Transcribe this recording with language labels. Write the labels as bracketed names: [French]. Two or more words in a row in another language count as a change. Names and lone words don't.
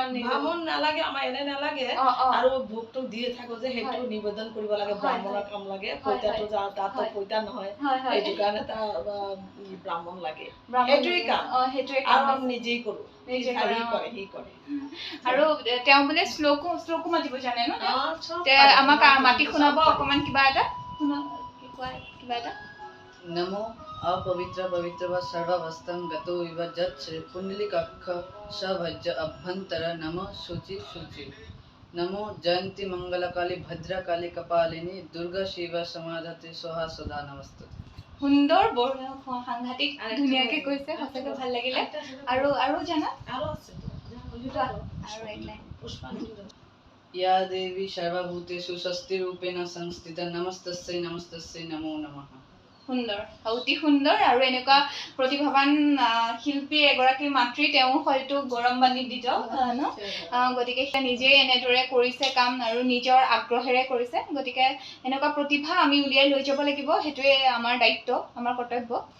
[Assamese] বামুণ নালাগে আমাৰ এনে নালাগে আৰু ভোগটো দিয়ে থাকো যে সেইটো নিবেদন কৰিব লাগে ব্ৰাহ্মণৰ কাম লাগে পইতাটো তাতো পইতা নহয় এইটো কাৰণে এটা ব্ৰাহ্মণ লাগে সেইটোৱে কাম আৰু আমি নিজেই কৰো সি কৰে আৰু তেওঁ বোলে শ্লোকো মাতিব জানে ন আমাক মাতি শুনাব অকমান কিবা এটা [Sanskrit] নমো अपवित्र पवित्र व सर्वावस्थं गतो इव जत् श्री पुंडलिकाक्ष सभज्ज अभ्यंतर नमो शुचि शुचि नमो जयंती मंगलकाली भद्रकाली कपालिनी दुर्गा शिव समाधते सोहा सदा नमस्ते [Assamese] সুন্দৰ বৰ সাংঘাতিক ধুনীয়াকে কৈছে সঁচাকৈ ভাল লাগিলে আৰু জানা আৰু আছে [Sanskrit] या देवी सर्वभूतेषु स्वस्तिरूपेण संस्थिता नमस्तस्यै नमस्तस्यै नमो नमः [Assamese] সুন্দৰ অতি সুন্দৰ আৰু এনেকুৱা প্ৰতিভাৱান শিল্পী এগৰাকী মাতৃ তেওঁ হয়তো গৌৰৱান্বিত ন গতিকে নিজে এনেদৰে কৰিছে কাম আৰু নিজৰ আগ্ৰহেৰে কৰিছে গতিকে এনেকুৱা প্ৰতিভা আমি উলিয়াই লৈ যাব লাগিব সেইটোৱে আমাৰ দায়িত্ব আমাৰ কৰ্তব্য